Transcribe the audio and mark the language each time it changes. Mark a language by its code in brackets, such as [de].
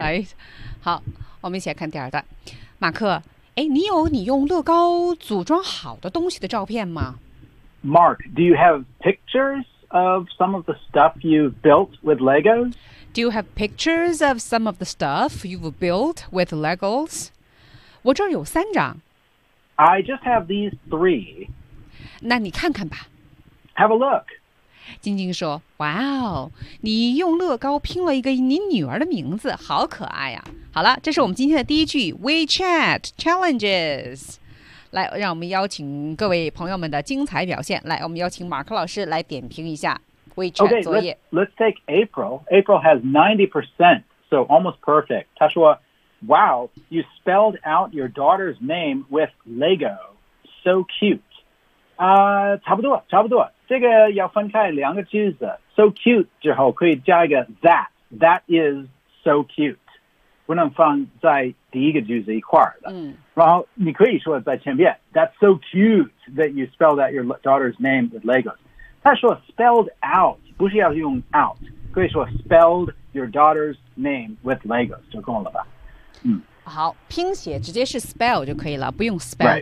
[zh] 来，好，我们一起来看第二段。马克，哎，你有你用乐高组装好的东西的照片吗？ [en] Mark, do you have pictures of some of the stuff you've built with Legos? Do you have pictures of some of the stuff you've built with Legos? [zh] 我这儿有三张。 [en] I just have these three. [zh] 那你看看吧。 [en] Have a look. [zh] 晶晶说，哇哦，你用乐高拼了一个你女儿的名字，好可爱啊。好了，这是我们今天的第一句 WeChat Challenges。来，让我们邀请各位朋友们的精彩表现。来，我们邀请马克老师来点评一下。 [en] Okay, let's take April. April has 90%, so almost perfect. Tashua, wow, you spelled out your daughter's name with Lego. So cute. [zh] 差不多。这个要分开两个句子。 [en] So cute [zh] 之后可以加一个 [en] that. That is so cute. [zh] 不能放在第一个句子一块的。然后你可以说在前面 [en] That's so cute that you spelled out your daughter's name with Legos. [zh] 他说 [en] spelled out, [zh] 不是要用 [en] out, [zh] 可以说 [en] spelled your daughter's name with Legos, [zh] 就够了吧。好拼写直接是 spell 就可以了不用 spelled、